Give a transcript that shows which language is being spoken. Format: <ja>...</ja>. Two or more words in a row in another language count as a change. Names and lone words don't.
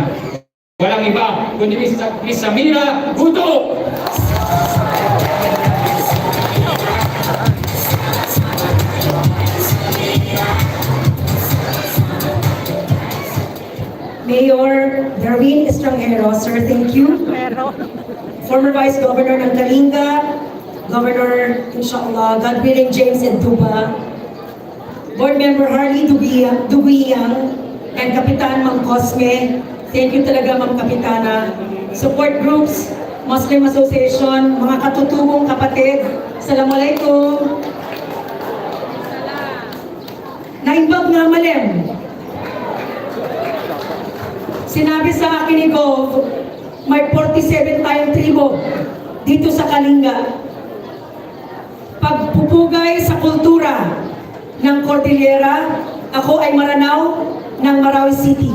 <tl>Walang iba, kundi Miss Samira Guto! Mayor Darwin Estrangero, sir,</tl> <en>thank you. Former Vice Governor</en> <tl>ng Kalinga,</tl> <en>Governor, inshallah, God willing, James Entuba, Board Member Harley Duguyang, and Kapitan Mang Cosme, thank you</en> <tl>talaga, Ma'am Kapitana.</tl> <en>Support groups, Muslim Association,</en> <tl>mga katutubong kapatid, Assalamualaikum.</tl> <ilo>Naimbag nga malem.</ilo> <tl>Sinabi sa akin ni Gov, may 47 tayong tribo dito sa Kalinga. Pagpupugay sa kultura ng Cordillera, ako ay Maranao ng Marawi City.</tl>